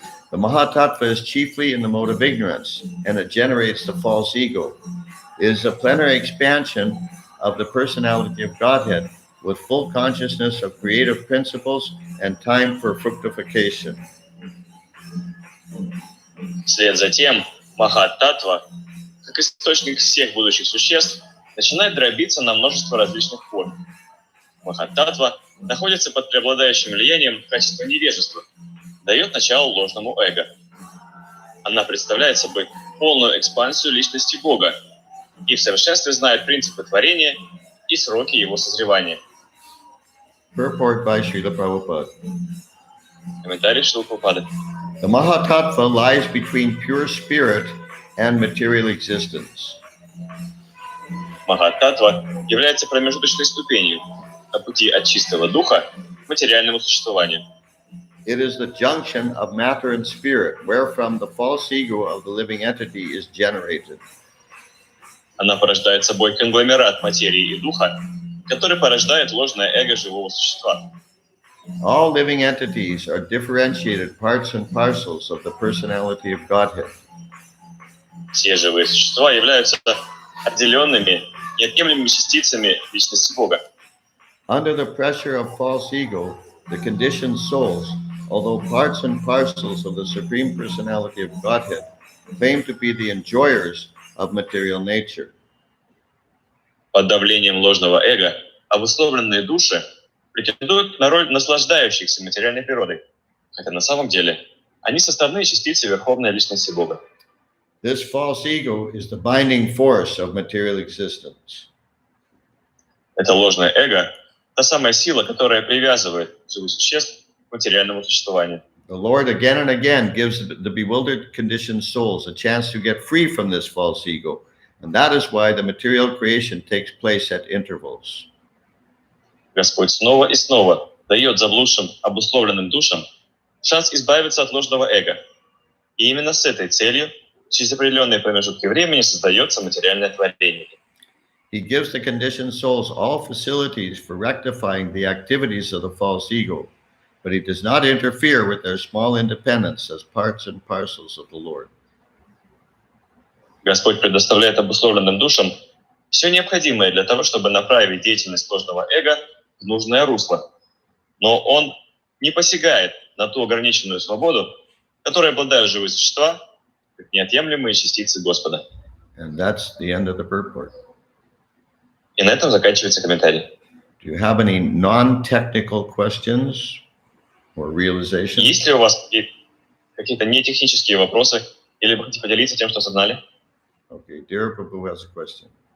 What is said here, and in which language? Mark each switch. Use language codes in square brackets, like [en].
[en] The Mahatattva is chiefly in the mode of ignorance, and it generates the false ego. It is a plenary expansion of the personality of Godhead with full consciousness of creative principles and time for fructification. [ru] Вслед за тем Махататтва, как источник всех будущих существ, начинает дробиться на множество различных форм. Махататтва находится под преобладающим влиянием качества невежества, дает начало ложному эго. Она представляет собой полную экспансию личности Бога и в совершенстве знает принципы творения и сроки его созревания. [en] Purport by Srila Prabhupada. [ru] Комментарий Шрилы Прабхупады. [en] The Mahatattva lies between pure spirit and material existence. [ru] Махататтва является промежуточной ступенью на пути от чистого духа к материальному существованию. [en] It is the junction of matter and spirit, wherefrom the false ego of the living entity is generated. [ru] Она порождает собой конгломерат материи и духа, который порождает ложное эго живого существа. [en] All living entities are differentiated parts and parcels of the personality of Godhead. [ru] Все живые существа являются отделенными, неотъемлемыми частицами личности Бога. [en] Under the pressure of false ego, the conditioned souls, although parts and parcels of the Supreme Personality of Godhead, claim to be the enjoyers of material nature. [ru] Под давлением ложного эго обусловленные души претендуют на роль наслаждающихся материальной природой, хотя на самом деле они составные частицы Верховной Личности Бога. [en] This false ego is the binding force of material existence. [ru] Это ложное эго – та самая сила, которая привязывает живых существ к материальному существованию. [en] The Lord again and again gives the bewildered conditioned souls a chance to get free from this false ego, and that is why the material creation takes place at intervals. [ru] Господь снова и снова дает заблудшим, обусловленным душам шанс избавиться от ложного эго. И именно с этой целью через определенные промежутки времени создается материальное творение. [en] He gives the conditioned souls all facilities for rectifying the activities of the false ego, but he does not interfere with their small independence as parts and parcels of the Lord. [ru] Господь предоставляет обусловленным душам все необходимое для того, чтобы направить деятельность ложного эго в нужное русло. Но он не посягает на ту ограниченную свободу, которой обладают живые существа, как неотъемлемые частицы Господа. [en] And that's the end of the purport. [ru] И на этом заканчивается комментарий. [en] Do you have any non-technical questions or realizations? [ru] Есть ли у вас какие-то нетехнические вопросы, или вы хотите поделиться тем, что осознали? [en] Okay, dear Prabhu has a question.